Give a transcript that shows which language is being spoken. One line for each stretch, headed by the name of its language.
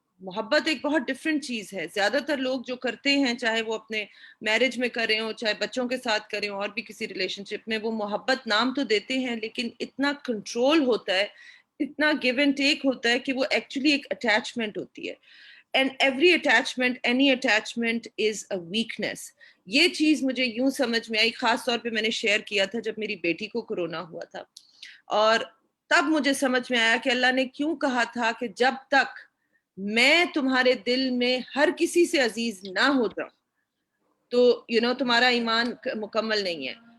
Urdu: محبت ایک بہت ڈفرینٹ چیز ہے. زیادہ تر لوگ جو کرتے ہیں, چاہے وہ اپنے میرج میں کریں ہو, چاہے بچوں کے ساتھ کریں ہو, اور بھی کسی ریلیشن شپ میں, وہ محبت نام تو دیتے ہیں لیکن اتنا کنٹرول ہوتا ہے, اتنا گیو اینڈ ٹیک ہوتا ہے کہ وہ ایکچولی ایک اٹیچمنٹ ہوتی ہے.
English: And every attachment, any attachment is a weakness.
Urdu: یہ چیز مجھے یوں سمجھ میں آئی, خاص طور پہ میں نے شیئر کیا تھا جب میری بیٹی کو کورونا ہوا تھا, اور تب مجھے سمجھ میں آیا کہ اللہ نے کیوں کہا تھا کہ جب تک میں تمہارے دل میں ہر کسی سے عزیز نہ ہو جاؤں تو تمہارا ایمان مکمل نہیں ہے.